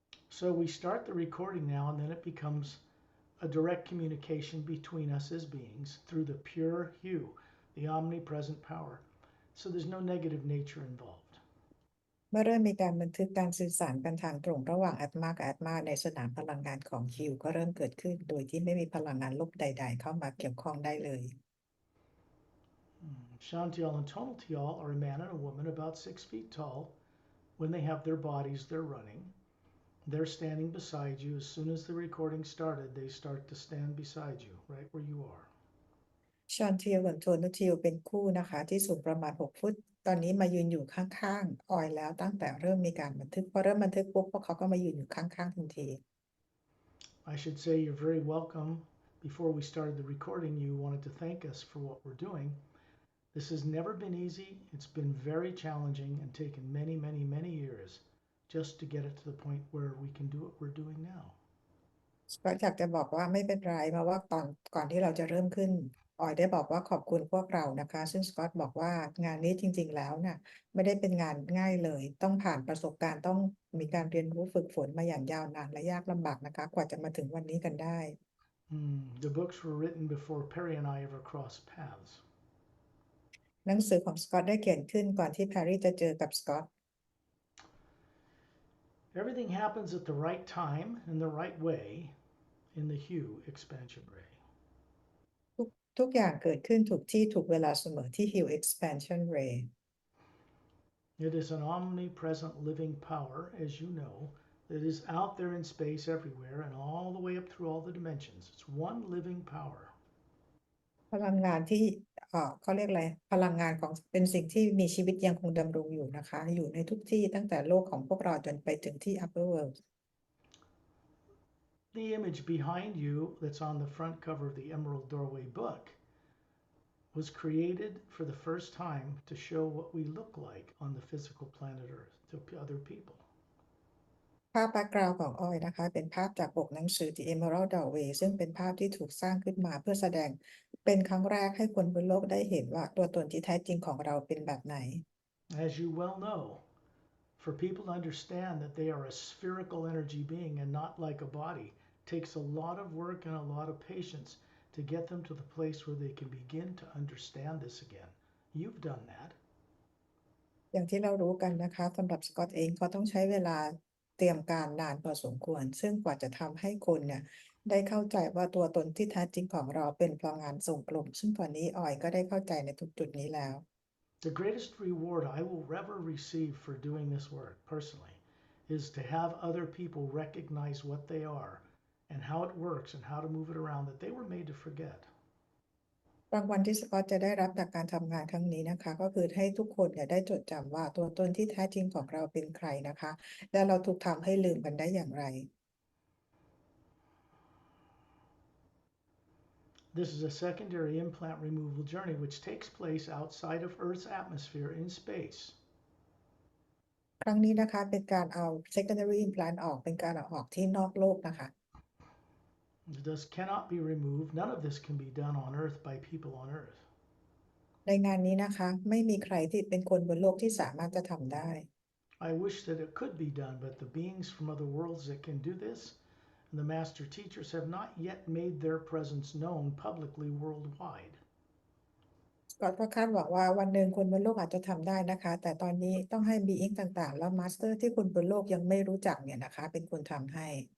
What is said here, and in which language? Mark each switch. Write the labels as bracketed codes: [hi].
[en] So we start the recording now, and then it becomes a direct communication between us as beings through the pure hue, the omnipresent power. So there's no negative nature involved. [th] เมื่อเริ่มมีการบันทึกการสื่อสารกันทางตรงระหว่างอาตมากับอาตมาในสนามพลังงานของฮิวก็เริ่มเกิดขึ้นโดยที่ไม่มีพลังงานลบใดๆเข้ามาเกี่ยวข้องได้เลย [en] Shantiel and Tonaltiel are a man and a woman about 6 feet tall. When they have their bodies, they're running. They're standing beside you. As soon as the recording started, they start to stand beside you, right where you are. [th] ชอนเทียวกับโทนุทิวเป็นคู่นะคะที่สูงประมาณ6 ฟุตตอนนี้มายืนอยู่ข้างๆออยแล้วตั้งแต่เริ่มมีการบันทึกพอเริ่มบันทึกปุ๊บพวกเขาก็มายืนอยู่ข้างๆทันที [en] I should say you're very welcome. Before we started the recording, you wanted to thank us for what we're doing. This has never been easy. It's been very challenging and taken many, many, many years just to get it to the point where we can do what we're doing now. [th] ก็อยากจะบอกว่าไม่เป็นไรเพราะว่าตอนก่อนที่เราจะเริ่มขึ้นออยได้บอกว่าขอบคุณพวกเรานะคะซึ่งสกอตบอกว่างานนี้จริงๆแล้วน่ะไม่ได้เป็นงานง่ายเลยต้องผ่านประสบการณ์ต้องมีการเรียนรู้ฝึกฝนมาอย่างยาวนานและยากลำบากนะคะกว่าจะมาถึงวันนี้กันได้ [en] The books were written before Perry and I ever crossed paths. [th] หนังสือของสกอตได้เขียนขึ้นก่อนที่แพรรี่จะเจอกับสกอต [en] Everything happens at the right time in the right way in the hue expansion ray. [th] ทุกอย่างเกิดขึ้นถูกที่ถูกเวลาเสมอที่ Hill Expansion Ray [en] It is an omnipresent living power, as you know, that is out there in space everywhere and all the way up through all the dimensions. It's one living power. [th] พลังงานที่เขาเรียกอะไรพลังงานของเป็นสิ่งที่มีชีวิตยังคงดำรงอยู่นะคะอยู่ในทุกที่ตั้งแต่โลกของพวกเราจนไปถึงที่ Upper World [en] The image behind you that's on the front cover of the Emerald Doorway book was created for the first time to show what we look like on the physical planet Earth to other people. [th] ภาพแบ็กกราวด์ของออยนะคะเป็นภาพจากปกหนังสือ The Emerald Doorway ซึ่งเป็นภาพที่ถูกสร้างขึ้นมาเพื่อแสดงเป็นครั้งแรกให้คนบนโลกได้เห็นว่าตัวตนที่แท้จริงของเราเป็นแบบไหน [en] As you well know, for people to understand that they are a spherical energy being and not like a body takes a lot of work and a lot of patience to get them to the place where they can begin to understand this again. You've done that. [th] อย่างที่เรารู้กันนะคะสำหรับสกอตเองเขาต้องใช้เวลาเตรียมการนานพอสมควรซึ่งกว่าจะทำให้คนเนี่ยได้เข้าใจว่าตัวตนที่แท้จริงของเราเป็นพลังงานทรงกลมซึ่งตอนนี้ออยก็ได้เข้าใจในทุกจุดนี้แล้ว [en] The greatest reward I will ever receive for doing this work personally is to have other people recognize what they are and how it works and how to move it around that they were made to forget. [th] รางวัลที่สกอตจะได้รับจากการทำงานครั้งนี้นะคะก็คือให้ทุกคนเนี่ยได้จดจำว่าตัวตนที่แท้จริงของเราเป็นใครนะคะและเราถูกทำให้ลืมกันได้อย่างไร [en] This is a secondary implant removal journey which takes place outside of Earth's atmosphere in space. [th] ครั้งนี้นะคะเป็นการเอา secondary implant ออกเป็นการเอาออกที่นอกโลกนะคะ [en] This cannot be removed. None of this can be done on Earth by people on Earth. [th] ในงานนี้นะคะไม่มีใครที่เป็นคนบนโลกที่สามารถจะทำได้ [en] I wish that it could be done, but the beings from other worlds that can do this, and the master teachers have not yet made their presence known publicly worldwide. [th] ก็คาดหวังว่าวันหนึ่งคนบนโลกอาจจะทำได้นะคะแต่ตอนนี้ต้องให้บีอิงต่างๆแล้วมาสเตอร์ที่คนบนโลกยังไม่รู้จักเนี่ยนะคะเป็นคนทำให้